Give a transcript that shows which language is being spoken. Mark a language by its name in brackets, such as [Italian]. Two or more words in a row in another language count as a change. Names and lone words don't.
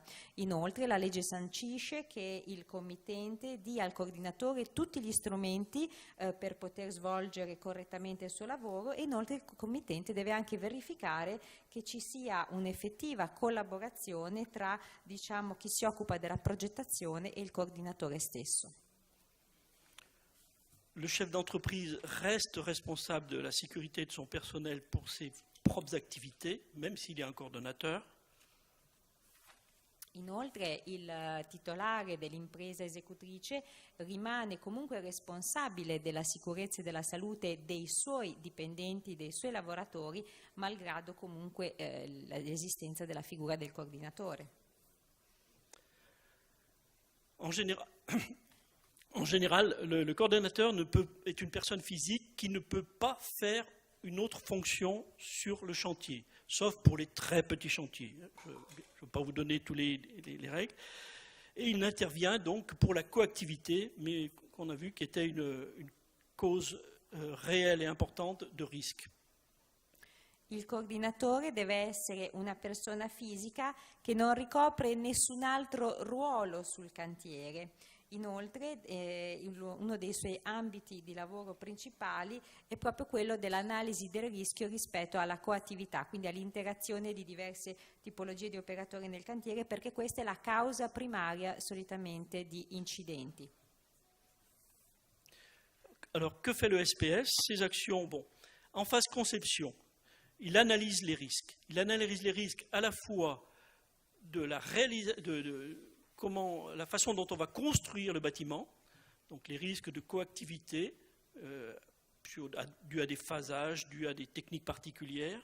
[Italian] Inoltre la legge sancisce che il committente dia al coordinatore tutti gli strumenti per poter svolgere correttamente il suo lavoro, e inoltre il committente deve anche verificare che ci sia un'effettiva collaborazione tra, diciamo, chi si occupa della progettazione e il coordinatore stesso. [French] Le chef d'entreprise reste responsable de la sécurité de son personnel pour ses propres activités, même s'il est un coordonnateur. [Italian] Inoltre il titolare dell'impresa esecutrice rimane comunque responsabile della sicurezza e della salute dei suoi dipendenti, dei suoi lavoratori, malgrado comunque l'esistenza della figura del coordinatore. [French] En général, le coordonnateur est une personne physique qui ne peut pas faire une autre fonction sur le chantier, sauf pour les très petits chantiers. Je ne vais pas vous donner toutes les règles. Et il intervient donc pour la coactivité, mais qu'on a vu qui était une cause réelle et importante de risque. [Italian] Il coordinatore deve essere una persona fisica che non ricopre nessun altro ruolo sul cantiere. Inoltre uno dei suoi ambiti di lavoro principali è proprio quello dell'analisi del rischio rispetto alla coattività, quindi all'interazione di diverse tipologie di operatori nel cantiere, perché questa è la causa primaria solitamente di incidenti. [French] Alors, que fait le SPS? Ses actions, bon, en phase conception, il analyse les risques. Il analyse les risques à la fois de la la façon dont on va construire le bâtiment, donc les risques de coactivité dus à des phasages, dus à des techniques particulières.